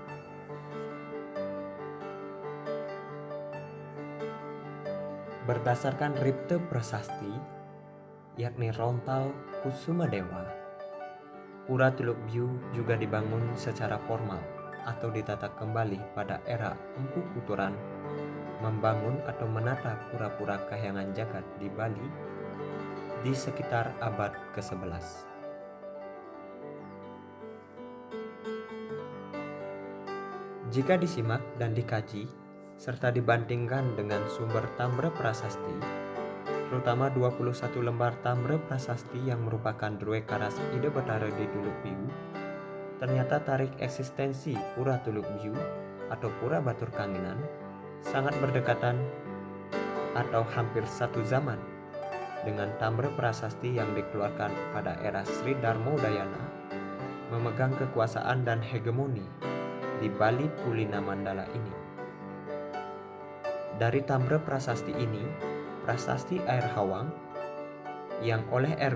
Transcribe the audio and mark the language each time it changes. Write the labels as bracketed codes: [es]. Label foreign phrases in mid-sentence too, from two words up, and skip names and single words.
[id] Berdasarkan Ripte Prasasti, yakni Rontal Kusuma Dewa, Pura Tuluk Biu juga dibangun secara formal atau ditata kembali pada era Empu Kuturan membangun atau menata pura-pura Kahyangan Jagat di Bali di sekitar abad ke-11. Jika disimak dan dikaji serta dibandingkan dengan sumber Tamra Prasasti, terutama 21 lembar Tamra Prasasti yang merupakan Drue Karas Ida Betara di Tuluk Biu, ternyata tarik eksistensi Pura Tuluk Biu atau Pura Batur Kanginan sangat berdekatan atau hampir satu zaman dengan Tamra Prasasti yang dikeluarkan pada era Sri Darmodayana memegang kekuasaan dan hegemoni di Bali Pulina Mandala ini. Dari Tamra Prasasti ini, Prasasti Air Hawang yang oleh R.